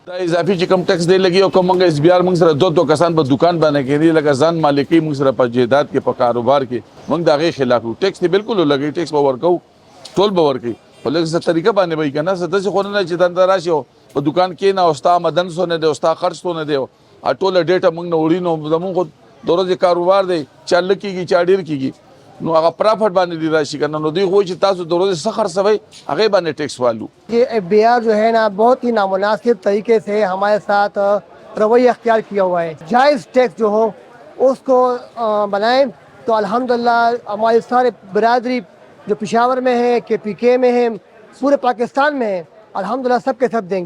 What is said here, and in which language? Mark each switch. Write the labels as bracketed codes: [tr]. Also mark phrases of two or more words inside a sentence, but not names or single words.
[ps] دا اضافي چې کوم ټیکس دی لګي او کوم موږ اس بي آر موږ سره 2 کسان په دکان باندې کېدي لکه ځان مالکي موږ سره په جیدات کې په کاروبار کې، موږ د هغې خلاف یو ټیکس دی بالکل لګي، ټیکس به ورکوو، ټول به ورکوي، خو لږ څه طریقه باندې به وي که نه، څه داسې خو نه چې دنده راشي او په دکان کښېنه او ستا آمدن څونه دی او ستا خرڅ څونه دی او ټوله ډېټه موږ نه وړي، نو زموږ خو د ورځې کاروبار دی، چا لږ کېږي چا ډېر کېږي، نو هغه پرافټ باندې دې راشي که نه، نو دوی خو وایي چې تاسو د ورځې څه خرڅوئ هغې باندې ټیکس والو۔ [ur] یہ ایف بی آر جو ہے نا بہت ہی نامناسب طریقے سے ہمارے ساتھ رویہ اختیار کیا ہوا ہے۔ جائز ٹیکس جو ہو اس کو بنائیں تو الحمدللہ ہماری سارے برادری جو پشاور میں ہے، کے پی کے میں ہے، پورے پاکستان میں ہے، الحمدللہ سب کے سب دیں گے۔